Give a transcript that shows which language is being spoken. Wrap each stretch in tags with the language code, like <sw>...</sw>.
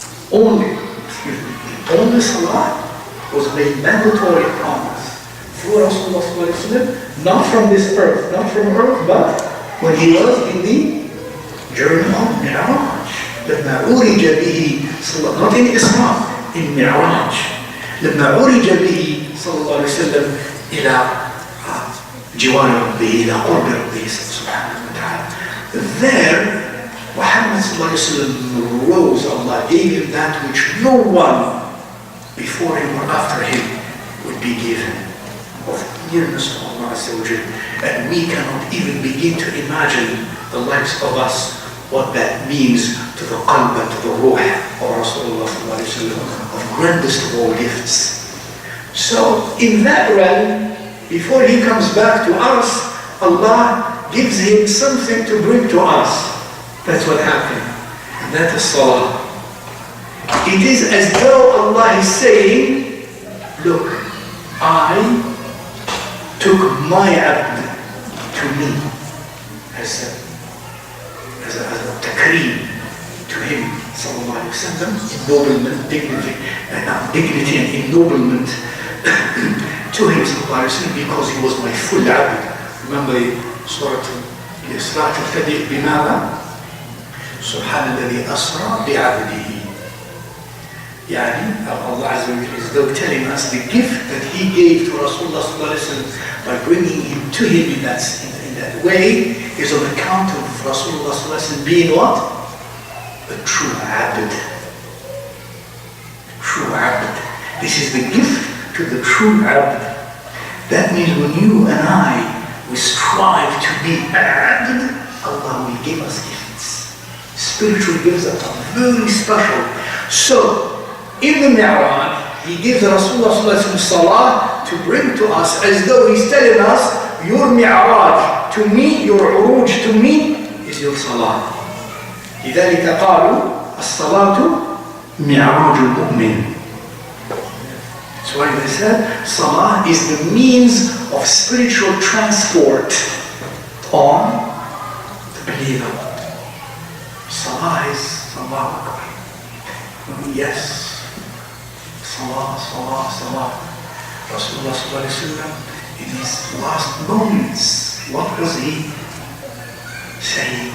<en>Only Salah was made mandatory upon us through Rasulullah sallallahu alaihi wasallam, not from this earth, not from earth, but when he was in the journey of Mi'raj.</en> <ar>لما عرج به</ar> <en>not in Islam, in Mi'raj.</en> <ar>لما عرج به صلى الله عليه وسلم إلى جوار ربه إلى قرب ربه سبحانه وتعالى.</ar> <en>There Muhammad صلى الله عليه وسلم rose. Allah gave him that which no one before him or after him would be given, of nearness to Allah Azza wa Jal. And we cannot even begin to imagine the likes of us, what that means to the qalb and to the ruh of Rasulullah sallallahu alaihi wasallam, of grandest of all gifts. So in that realm, before he comes back to us, Allah gives him something to bring to us. That's what happened. And that is Salah. It is as though Allah is saying, look, I took my abd to me as a takreem to him, sallallahu alayhi wa sallam, ennoblement, dignity and ennoblement to him, sallallahu alayhi wa sallam, because he was my full abd. Remember Surah Al-Isra,</en> <ar>تفتدئ بماذا؟ سبحان الذي أسرى بعبده.</ar> <en>يعني Allah Azza wa Jalla is though telling us the gift that he gave to Rasulullah sallallahu alayhi wa sallam by bringing him to him in that way is on account of Rasulullah sallallahu alayhi wa sallam being what? A true abd. True abd. This is the gift to the true abd. That means when you and I, we strive to be abd, Allah will give us gifts. Spiritual gifts that are very special. So, in the Mi'raj, he gives Rasulullah sallallahu alayhi wa sallam salah to bring to us as though he's telling us, your Mi'raj to me, your uruj to me is your salah.</en> <ar>لذلك قالوا الصلاة معراج المؤمن.</ar> <en>That's why they said salah is the means of spiritual transport on the believer. Salah is Salah Akbar. Yes. Salah, Salah, Salah. Rasulullah sallallahu alayhi wa sallam, in his last moments, what was he saying?</en>